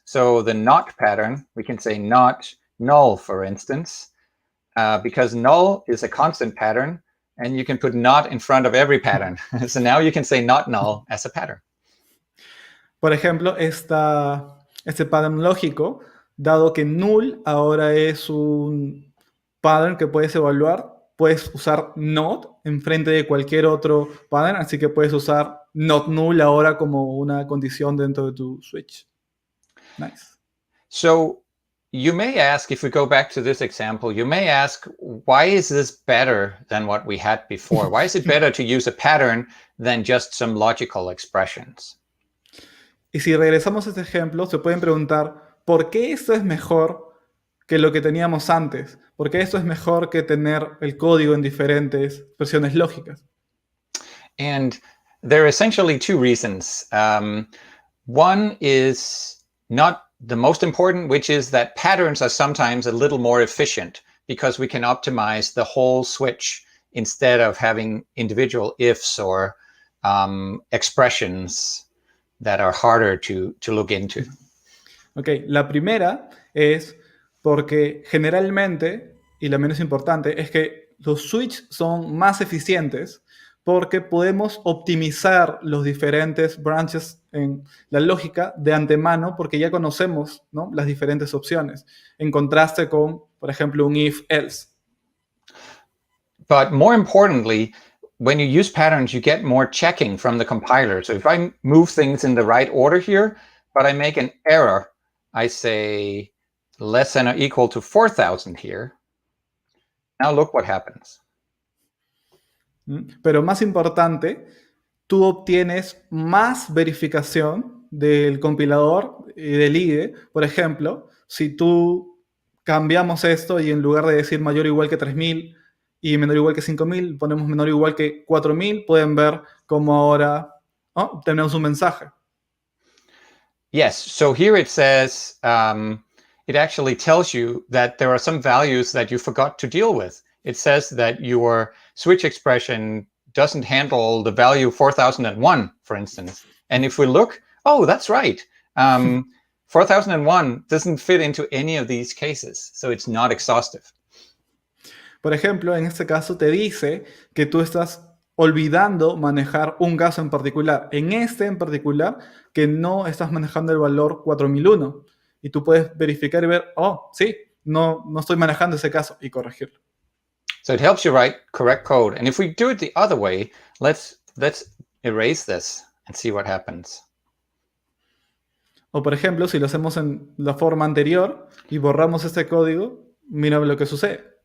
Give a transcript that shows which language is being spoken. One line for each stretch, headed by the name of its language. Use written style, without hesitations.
English: So the not pattern, we can say not null, for instance, because null is a constant pattern, and you can put not in front of every pattern. So now you can say not null as a pattern.
Spanish: Por ejemplo, este pattern lógico, dado que null ahora es un pattern que puedes evaluar, puedes usar not en frente de cualquier otro pattern, así que puedes usar not null ahora como una condición dentro de tu switch.
English: Nice. So you may ask, if we go back to this example, you may ask, why is this better than what we had before? Why is it better to use a pattern than just some logical expressions?
Spanish: Y si regresamos a este ejemplo, se pueden preguntar, ¿por qué esto es mejor que lo que teníamos antes? ¿Por qué esto es mejor que tener el código en diferentes versiones lógicas?
English: And there are essentially two reasons. One is not the most important, which is that patterns are sometimes a little more efficient because we can optimize the whole switch instead of having individual ifs or expressions that are harder to look into.
Spanish: Ok, la primera es porque generalmente, y la menos importante, es que los switches son más eficientes porque podemos optimizar los diferentes branches en la lógica de antemano porque ya conocemos, ¿no?, las diferentes opciones, en contraste con, por ejemplo, un if-else.
English: But more importantly, when you use patterns, you get more checking from the compiler. So if I move things in the right order here, but I make an error, I say less than or equal to 4,000 here. Now look what happens.
Spanish: Pero más importante, tú obtienes más verificación del compilador y del IDE. Por ejemplo, si tú cambiamos esto y en lugar de decir mayor o igual que 3.000 y menor o igual que 5.000, ponemos menor o igual que 4.000, pueden ver cómo ahora tenemos un mensaje.
English: Yes, so here it says, it actually tells you that there are some values that you forgot to deal with. It says that your switch expression doesn't handle the value 4001, for instance. And if we look, oh, that's right. 4001 doesn't fit into any of these cases, so it's not exhaustive.
Spanish: Por ejemplo, en este caso te dice que tú estás olvidando manejar un caso en particular. En este en particular, que no estás manejando el valor 4001. Y tú puedes verificar y ver, oh, sí, no estoy manejando ese caso y corregirlo.
English: So it helps you write correct code. And if we do it the other way, let's erase this and see what happens.
Spanish: O por ejemplo, si lo hacemos en la forma anterior y borramos este código, mira lo que sucede.